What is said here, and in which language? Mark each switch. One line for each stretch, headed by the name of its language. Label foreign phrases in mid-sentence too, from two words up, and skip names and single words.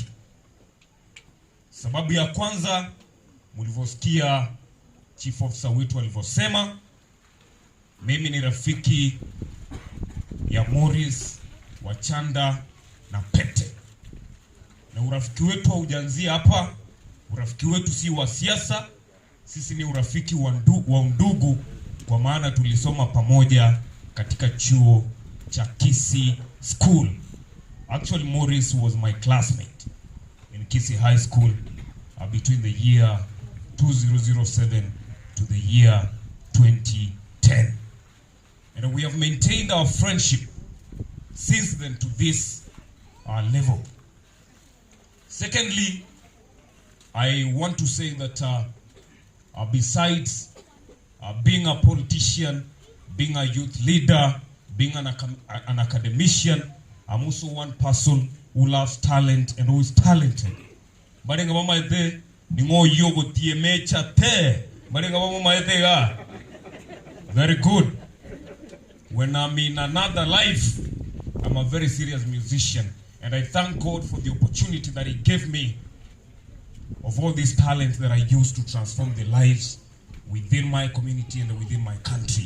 Swahili: Sababu ya kwanza, mlivyosikia chief officer wetu alivyosema, mimi ni rafiki ya Morris, Wachanda na Pete. Na urafiki wetu haujaanzia hapa. Urafiki wetu si wa siasa. Sisi ni urafiki wa undugu, kwa maana tulisoma pamoja katika chuo cha Kisii School.
English: Actually, Morris was my classmate in Kisii High School between the year 2007 to the year 2010. And we have maintained our friendship since then to this level. Secondly, I want to say that besides being a politician, being a youth leader, being an academician, I'm also one person who loves talent and who is talented.
Gusii: Marenga mama ete ningo yogo tiemecha te. Marenga mama ete ga.
English: Very good. When I'm in another life, I'm a very serious musician, and I thank God for the opportunity that He gave me of all these talents that I use to transform the lives within my community and within my country.